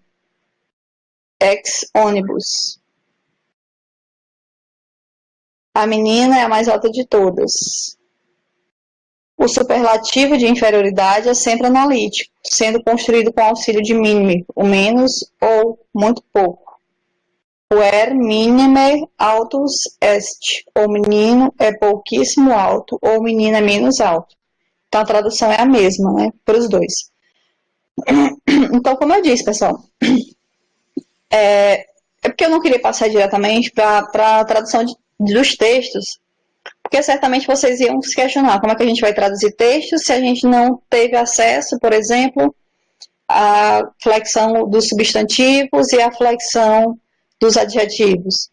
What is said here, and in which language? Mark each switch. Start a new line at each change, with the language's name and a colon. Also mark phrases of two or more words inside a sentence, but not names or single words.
Latin: Ex ônibus.
Portuguese: A menina é a mais alta de todas. O superlativo de inferioridade é sempre analítico, sendo construído com auxílio de mínimo, o menos ou muito pouco.
Latin: Puer minime altus est.
Portuguese: O menino é pouquíssimo alto, ou o menino é menos alto. Então, a tradução é a mesma, né, para os dois. Então, como eu disse, pessoal, é porque eu não queria passar diretamente para a tradução dos textos, porque certamente vocês iam se questionar como é que a gente vai traduzir textos se a gente não teve acesso, por exemplo, à flexão dos substantivos e à flexão dos adjetivos.